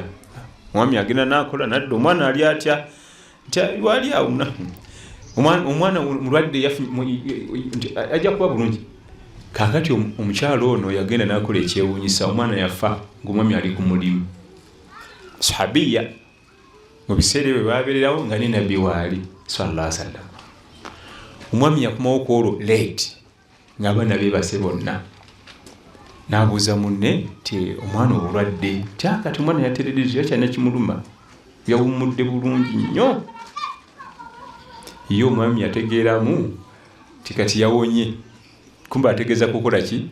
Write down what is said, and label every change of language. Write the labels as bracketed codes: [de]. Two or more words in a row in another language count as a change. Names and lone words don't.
[lg] Omwami agenda n'akola nadda, omwana ali atya nti wali awo omwana mulwadde ajja kuba bulungi. Kaakati omukyalo ono yagenda n'akola ekyewuunyisa, omwana yafa ng'omwami ali ku mulimu. Sahabiya mu biseera ebyo baabeererawo nga ne nabbi waali [ar] صلى الله عليه وسلم. [lg] Omwami yakomawo ku olwo late ng'abaana beebase bonna, n'abuuza munne nti omwana obulwadde kyakati omwana yatereddezi yakyalina kimuluma, yawummudde bulungi nnyo. Ye omwami yategeeramu nti kati yawonye, kumba ategeeza kukola ki?